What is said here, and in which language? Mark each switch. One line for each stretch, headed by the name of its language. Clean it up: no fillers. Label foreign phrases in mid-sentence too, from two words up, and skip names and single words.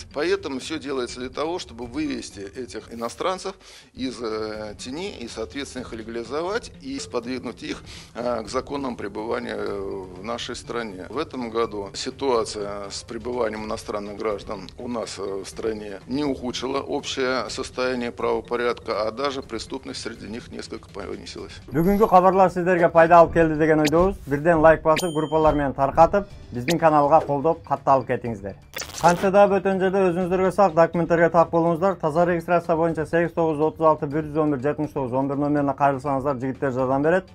Russian: Поэтому все делается для того, чтобы вывести этих иностранцев из тени и, соответственно, их легализовать и сподвигнуть их к законному пребыванию в нашей стране. В этом году ситуация с пребыванием иностранных граждан у нас в стране не ухудшилась, общее состояние правопорядка, а даже преступность среди них несколько повысилась.
Kyrgyz: Бүгүнкү кабарлар сиздерге пайда алып келди деген ойдобуз. Бирден лайк басып, группалар менен таркатып, биздин каналга колдоп, катталып кетиңиздер. Канча да бөтөн жерде өзүңүздөргө сак документтерге так болуңуздар. Таза регистрация боюнча 8936 111 79 11 номерине кайрылсаңыздар, жигиттер жардам берет.